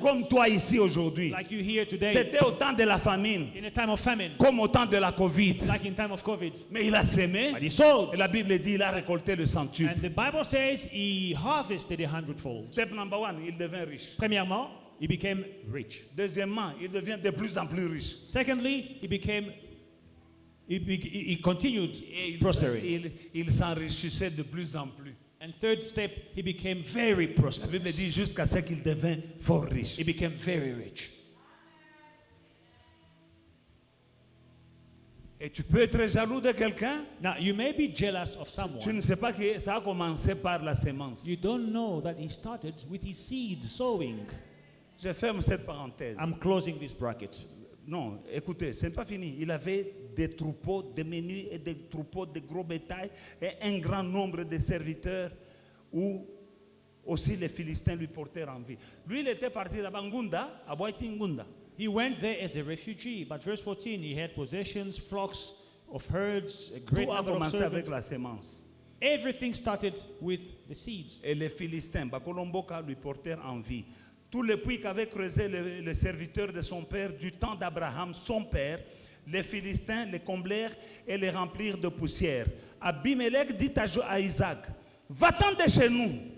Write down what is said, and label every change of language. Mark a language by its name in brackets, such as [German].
[French] comme toi ici aujourd'hui. [English] like you here today, [French] C'était au temps de la famine, [English] in a time of famine, [French] comme au temps de la Covid. [English] like in time of COVID. [French] Mais il a semé, [English] But he sowed. [French] et la Bible dit il a récolté le centuple. [English] And the Bible says he harvested 100-fold. Step number one, [French] il devint riche. [English] Premièrement, he became rich. [French] Deuxièmement, il devient de plus en plus riche. [English] Secondly, he continued [French] Et [English] prospering. [French] il s'enrichissait de plus en plus. [English] And third step, he became very [French] La Bible [English] prosperous. [French] dit jusqu'à ce qu'il devint fort riche. [English] He became very rich. [French] Et tu peux être jaloux de quelqu'un. [English] Now, you may be jealous of [French] Tu [English] someone. [French] ne sais pas que ça a commencé par la sémence. [English] You don't know that he started with his seed sowing. [French] Je ferme cette parenthèse. [English] I'm closing this bracket. [French] Non, écoutez, ce n'est pas fini. Il avait des troupeaux, des menus et des troupeaux de gros bétail et un grand nombre de serviteurs où aussi les Philistins lui portèrent envie. Lui, il était parti là-bas, Ngunda, à Boiti Ngunda. [English] He went there as a refugee, but verse 14, he had possessions, flocks of herds, a great [French] Tout a [English] number of [French] commencé avec [English] servants. [French] la sémence. [English] Everything started with the seeds. [French] Et les Philistins, Bakolomboka, lui portèrent envie. Tous les puits qu'avaient creusés les serviteurs de son père du temps d'Abraham, son père, les Philistins les comblèrent et les remplirent de poussière. Abimelech dit à Isaac, va-t'en de chez nous.